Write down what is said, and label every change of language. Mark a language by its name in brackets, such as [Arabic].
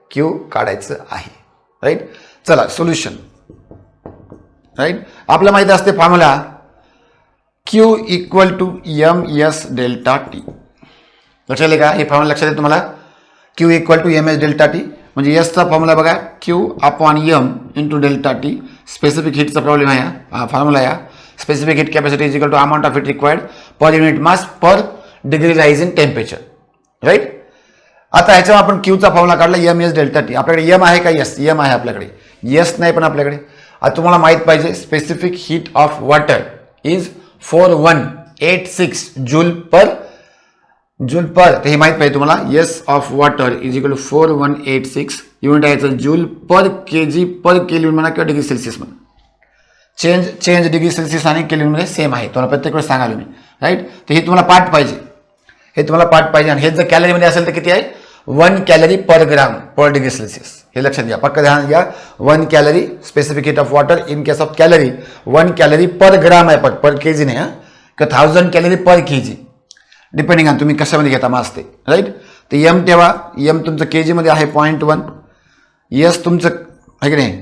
[Marathi] Q काढायचं आहे, right. चला सोल्युशन, राईट. आपल्याला माहिती असते formula Q [English] equal to [Marathi] MS delta T. लक्षात आले का? हे फॉर्म्युला लक्षात आहे तुम्हाला? Q equal to MS delta T म्हणजे एसचा फॉर्म्युला बघा, Q upon M into delta T. Specific हीटचा problem आहे, फॉर्म्युला या. [English] Specific heat capacity is equal to amount of heat required per unit mass per degree rise in temperature. Right. [Marathi] आता ह्याच्यावर आपण क्यूचा formula काढला M S delta T. आपल्याकडे M आहे का? Yes, M आहे आपल्याकडे. यस नाही पण आपल्याकडे. आता तुम्हाला माहित पाहिजे [English] Specific heat of water is 4186 joule per. [Marathi] तर हे माहित पाहिजे तुम्हाला. [English] Yes of water is equal to 4186. [Marathi] Unit आहे जूल पर केजी पर केल्विन म्हणा किंवा डिग्री सेल्सिअस म्हणा. चेंज डिग्री सेल्सिअस आणि केल्विन मध्ये सेम आहे. तुम्हाला प्रत्येक वेळेस सांगालो मी. राईट. तर हे तुम्हाला पाठ पाहिजे. आणि हे जर कॅलरीमध्ये असेल तर किती आहे? 1 कॅलरी पर ग्राम पर डिग्री सेल्सिअस. हे लक्षात घ्या, पक्का ध्यान घ्या. 1 calorie specific heat of water in case of calorie 1 calorie पर ग्राम आहे, पर केजी नाही. किंवा 1000 calorie per KG, depending on तुम्ही कशामध्ये घेता मास ते. राईट. तर एम ठेवा. एम तुमचं केजी मध्ये आहे 0.1. यस तुमचं आहे की नाही?